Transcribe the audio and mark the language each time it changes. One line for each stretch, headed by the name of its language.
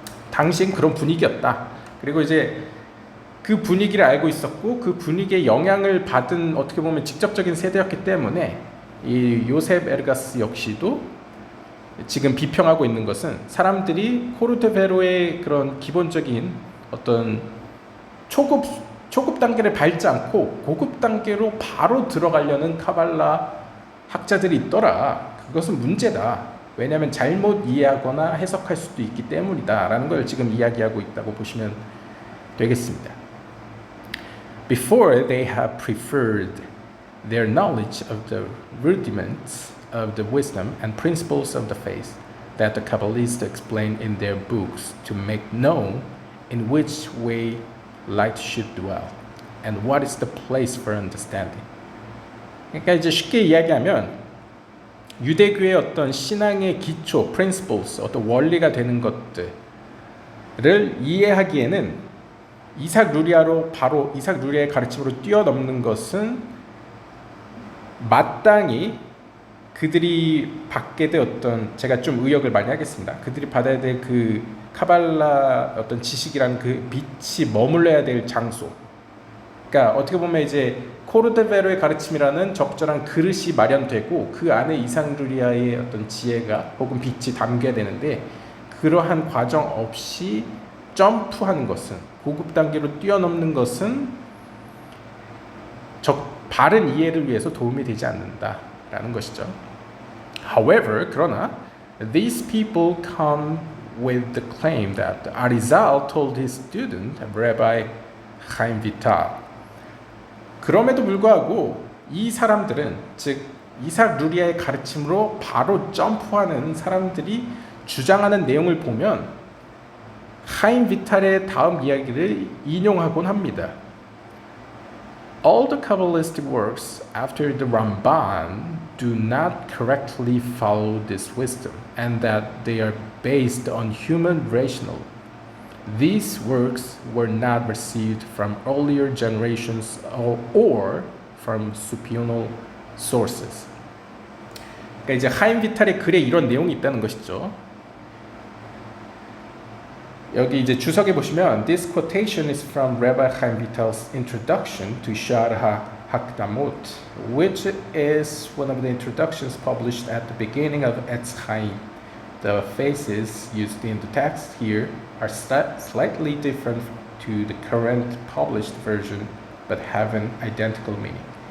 Korean: 당시엔 그런 분위기였다. 그리고 이제 그 분위기를 알고 있었고 그 분위기에 영향을 받은 어떻게 보면 직접적인 세대였기 때문에 이 요셉 에르가스 역시도 지금 비평하고 있는 것은 사람들이 코르테베로의 그런 기본적인 어떤 초급 단계를 밟지 않고 고급 단계로 바로 들어가려는 카발라 학자들이 있더라. 그것은 문제다. 왜냐하면 잘못 이해하거나 해석할 수도 있기 때문이다 라는 걸 지금 이야기하고 있다고 보시면 되겠습니다.
English: Before they have preferred their knowledge of the rudiments of the wisdom and principles of the faith that the Kabbalists explain in their books to make known in which way light should dwell and what is the place for understanding.
Korean: 그러니까 이제 쉽게 이야기하면 유대교의 어떤 신앙의 기초, principles, 어떤 원리가 되는 것들을 이해하기에는 이삭 루리아의 가르침으로 뛰어넘는 것은 마땅히 그들이 받게 될 제가 좀 의역을 많이 하겠습니다. 그들이 받아야 될 그 카발라 어떤 지식이라는 그 빛이 머물러야 될 장소. 그러니까 어떻게 보면 이제 코르데베로의 가르침이라는 적절한 그릇이 마련되고 그 안에 이삭 루리아의 어떤 지혜가 혹은 빛이 담겨야 되는데 그러한 과정 없이 점프하는 것은 고급 단계로 뛰어넘는 것은 바른 이해를 위해서 도움이 되지 않는다라는 것이죠.
English: However,
Korean: 그러나
English: these people come with the claim that Arizal told his student, Rabbi Chaim Vital.
Korean: 그럼에도 불구하고 이 사람들은 즉 이삭 루리아의 가르침으로 바로 점프하는 사람들이 주장하는 내용을 보면 하임 비탈의 다음 이야기를 인용하곤 합니다.
English: All the Kabbalistic works after the Ramban do not correctly follow this wisdom, and that they are based on human rationale. These works were not received from earlier generations or from supernal sources.
Korean: 그러니까 이제 하임 비탈의 글에 이런 내용이 있다는 것이죠. 여기 이제 주석에 보시면
English: This quotation is from Rabbi Chaim Vital's introduction to Sha'ar HaHakdamot, which is one of the introductions published at the beginning of Etz Chaim. The phrases used in the text here are slightly different to the current published version, but have an identical meaning.